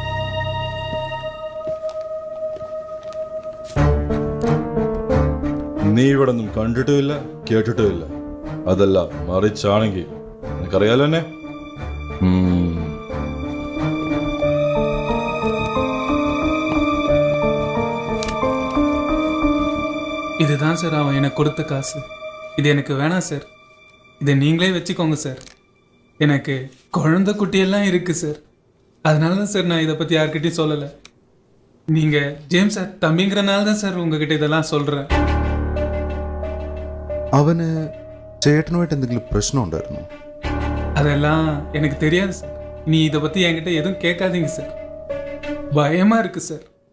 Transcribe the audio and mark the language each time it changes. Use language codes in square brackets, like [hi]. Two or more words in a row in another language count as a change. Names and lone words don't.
[ml] നീ നീ ഇവിടെ ഒന്നും കണ്ടിട്ടുമില്ല കേട്ടിട്ടുമില്ല. അതല്ല മറിച്ചാണെങ്കിൽ നിനക്കറിയാലോ എന്നെ. [ta] இதுதான் சார் அவன் எனக்கு கொடுத்த காசு. இது எனக்கு வேணாம் சார். இதை நீங்களே வச்சுக்கோங்க சார். எனக்கு குழந்தை குட்டியெல்லாம் இருக்குது சார். அதனால தான் சார் நான் இதை பற்றி யார்கிட்டையும் சொல்லலை. நீங்கள் ஜேம்ஸ் சார் தம்பிங்கிறனால தான் சார் உங்ககிட்ட இதெல்லாம் சொல்கிறேன். [ml] അവന് ചേട്ടനുമായിട്ട് എന്തെങ്കിലും പ്രശ്നം ഉണ്ടായിരുന്നോ? [ta] அதெல்லாம் எனக்கு தெரியாது சார். நீ இதை பற்றி என்கிட்ட எதுவும் கேட்காதீங்க சார். பயமாக இருக்குது சார்.